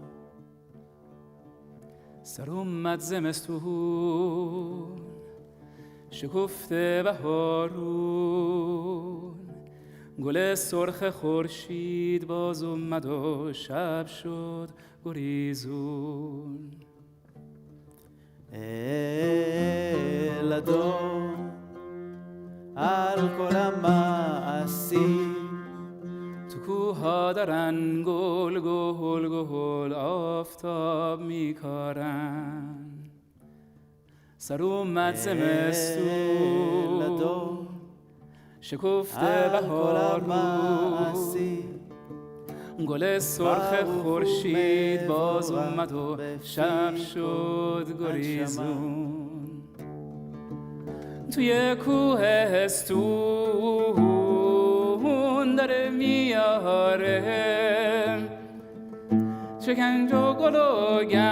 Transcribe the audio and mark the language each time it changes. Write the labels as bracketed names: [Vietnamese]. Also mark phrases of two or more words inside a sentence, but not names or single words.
[Persian] سر اومد زمستون شکفته بهارون گل سرخ خورشید باز اومد و شب شد گریزون [Hebrew] אל אדון על כל המעשים [Persian] تو کوها دارن گل گل گل آفتاب میکارن سر اومد زمستون شکفته بهارون گل سرخ خورشید باز اومد و شب شد گریزون توی کوهستون داره میاره شکنج و گل و